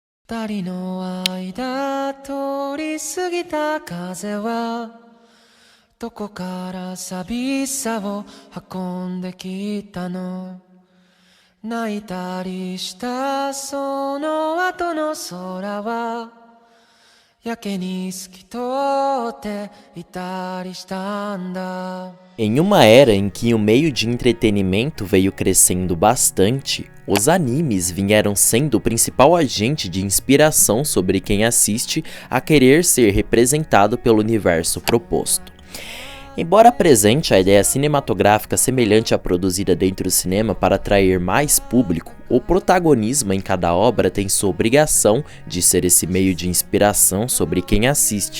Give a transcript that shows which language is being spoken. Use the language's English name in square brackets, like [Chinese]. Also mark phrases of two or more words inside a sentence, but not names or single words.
[Japanese] 二人の間通り過ぎた風はどこから寂しさを運んできたの泣いたりしたその後の空はやけに透き通っていたりしたんだ。 [Portuguese] Em uma era em que o meio de entretenimento veio crescendo bastante, os animes vieram sendo o principal agente de inspiração sobre quem assiste a querer ser representado pelo universo proposto. Embora apresente a ideia cinematográfica semelhante à produzida dentro do cinema para atrair mais público, o protagonismo em cada obra tem sua obrigação de ser esse meio de inspiração sobre quem assiste.